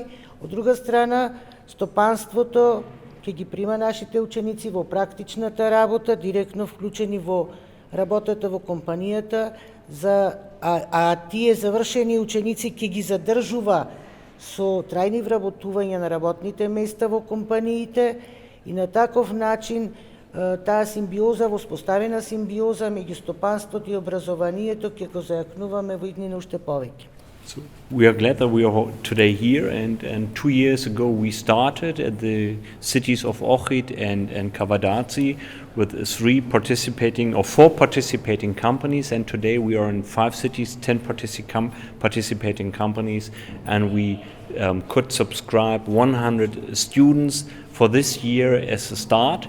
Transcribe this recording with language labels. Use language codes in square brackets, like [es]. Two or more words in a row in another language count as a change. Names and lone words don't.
[mk] Од друга страна, стопанството ќе ги прима нашите ученици во практичната работа, директно вклучени во работата во компанијата, а тие завршени ученици ќе ги задржува со трајни вработувања на работните места во компаниите и на таков начин таа симбиоза, воспоставена симбиоза меѓу стопанството и образованието ќе го зајакнуваме во иднина уште повеќе. [en] So we are glad that we are today here, and 2 years ago we started at the cities of Ohrid and Kavadazi with 4 participating companies, and today we are in 5 cities, 10 participating companies, and we could subscribe 100 students for this year as a start.